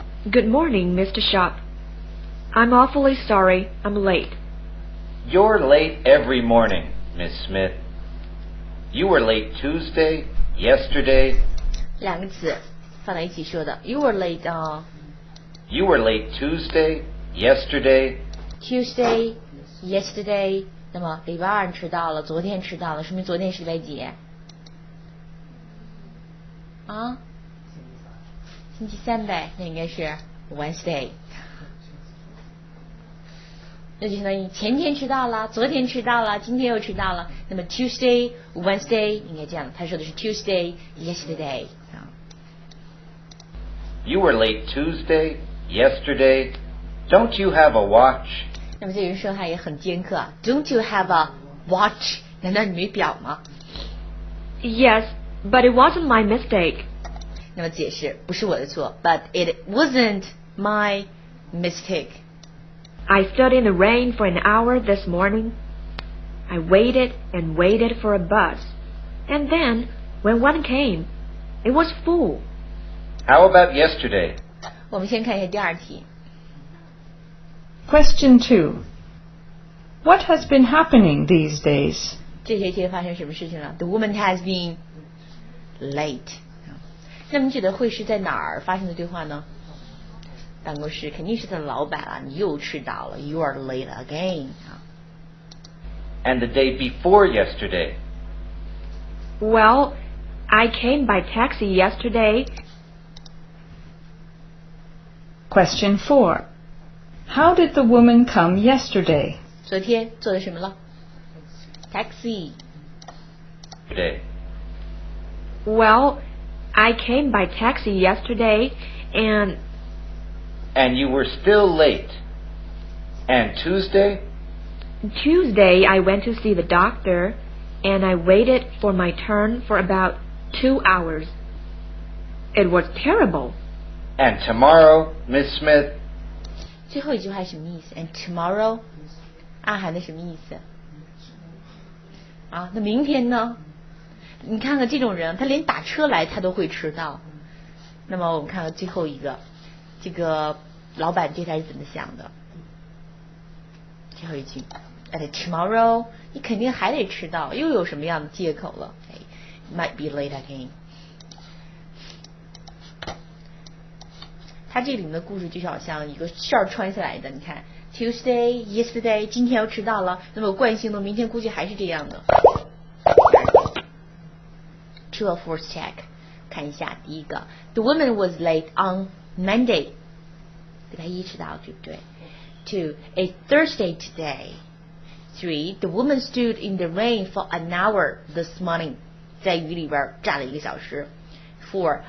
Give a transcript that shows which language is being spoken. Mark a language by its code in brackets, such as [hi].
[en] Good morning, Mr. Shop. I'm awfully sorry I'm late. You're late every morning, Miss Smith. You were late Tuesday, yesterday. [zh] 两个词放在一起说的 ， [en] You were late You were late Tuesday, yesterday. Tuesday, yesterday。 [zh] 那么礼拜二迟到了，昨天迟到了，说明昨天是礼拜几？啊？星期三呗，那应该是 Wednesday。那就相当于前天迟到了，昨天迟到了，今天又迟到了。那么 Tuesday, Wednesday 应该这样，他说的是 [en] Tuesday, yesterday。 You were late Tuesday, yesterday. Don't you have a watch? [zh] 那么这个人说话也很尖刻啊 ， [en] Don't you have a watch？ [zh] 难道你没表吗 [en] Yes, but it wasn't my mistake. [zh] 那么解释不是我的错 ， [en] But it wasn't my mistake. I stood in the rain for an hour this morning. I waited and waited for a bus. And then, when one came, it was full. How about yesterday? [zh] 我们先看一下第二题。 [en] Question 2. What has been happening these days? [zh] 这些天发生什么事情了 ？ [en] The woman has been late. [zh] 那么你觉得会是在哪儿发生的对话呢？办公室肯定是他的老板啊，你又迟到了 ， [en] You are late again [zh] 啊。 [en] And the day before yesterday? Well, I came by taxi yesterday. Question 4. How did the woman come yesterday? [zh] 昨天做的什么了 ？Taxi. [en] Today. Well, I came by taxi yesterday and you were still late. And Tuesday? Tuesday I went to see the doctor and I waited for my turn for about 2 hours. It was terrible. And tomorrow, Miss Smith? [zh] 最后一句话什么意思 ？ [en] And tomorrow， [zh] 暗含的什么意思？啊，那明天呢？你看看这种人，他连打车来他都会迟到。那么我们看看最后一个，这个老板对他是怎么想的？最后一句 ， [en] And tomorrow， [zh] 你肯定还得迟到，又有什么样的借口了？ [en] 哎 ，might be late again。 [zh] 他这里面的故事就好像一个线穿下来的，你看 [en] Tuesday, yesterday， [zh] 今天又迟到了，那么惯性的明天估计还是这样的。 [en] True or false check， [zh] 看一下第一个 [en] ，The woman was late on Monday， [zh] 礼拜一迟到，对不对 [en] ？Two, it's Thursday today. Three, the woman stood in the rain for an hour this morning， [zh] 在雨里边站了1个小时。 [en] 4.